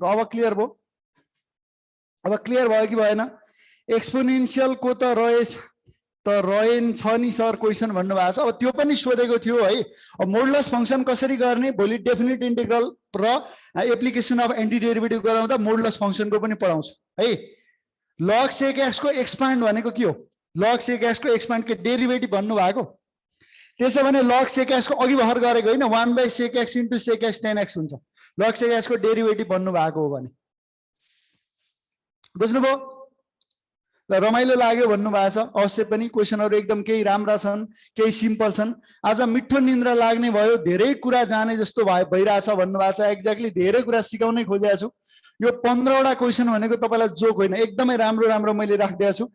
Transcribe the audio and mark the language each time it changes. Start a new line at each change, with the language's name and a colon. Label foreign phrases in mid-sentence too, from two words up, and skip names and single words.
Nepali: अब क्लियर भयो, अब क्लियर भयो कि भएन। एक्सपोनेन्शियल को त रहेछ त रहेन छ नि सर क्वेशन भन्नु भएको छ। अब त्यो पनि सोधेको थियो है। अब
English: modulus function
Nepali: कसरी गर्ने, भोलि
English: definite integral
Nepali: र
English: application of anti derivative
Nepali: गराउँदा
English: modulus function
Nepali: को पनि पढाउँछु है। log sec x को एक्सपान्ड भनेको के हो, log sec x को एक्सपान्ड के डेरिभेटिभ भन्नु भएको। त्यसो भने log sec x को अघि भर गरेको हैन, 1 बाइ sec x इन्टु sec x 10x हुन्छ, log sec x को डेरिभेटिभ भन्नु भएको हो भने। बुझ्नुभयो? ल रमाइलो लाग्यो भन्नु भएको छ। अवश्य पनि क्वेशनहरु एकदम केही राम्रा छन्, केही सिम्पल छन्। आज मिठो निन्द्रा लाग्ने भयो, धेरै कुरा जाने जस्तो भइरहेछ भन्नु भएको छ। एक्ज्याक्टली धेरै कुरा सिकाउनै खोजेको छु। यो 15 वटा क्वेशन भनेको तपाईलाई जोक होइन, एकदमै राम्रो राम्रो मैले राखिदिएको छु।